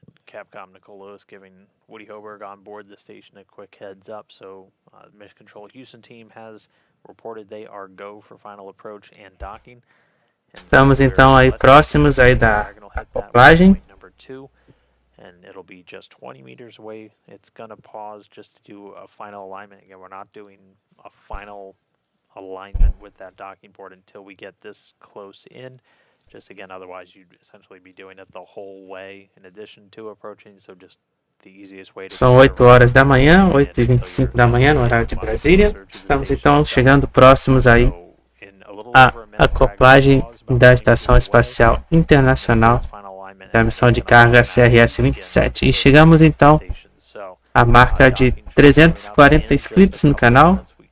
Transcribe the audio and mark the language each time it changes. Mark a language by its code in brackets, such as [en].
[en] Capcom Nicole Lewis giving Woody Hoberg on board the station a quick heads up. So the Mission Control Houston team has reported they are go for final approach and docking. [pt] Estamos então aí próximos aí da acoplagem. [en] Number 2, and it'll be just 20 meters away. It's going to pause just to do a final alignment. Again, we're not doing a final alignment with that docking port until we get this close in. Just again, otherwise you'd essentially be doing it the whole way in addition to approaching, so just the easiest way to... [pt] São 8 horas da manhã, 8h25 da manhã, no horário de Brasília. Estamos então chegando próximos aí à acoplagem da Estação Espacial Internacional da missão de carga CRS-27. E chegamos então à marca de 340 inscritos no canal.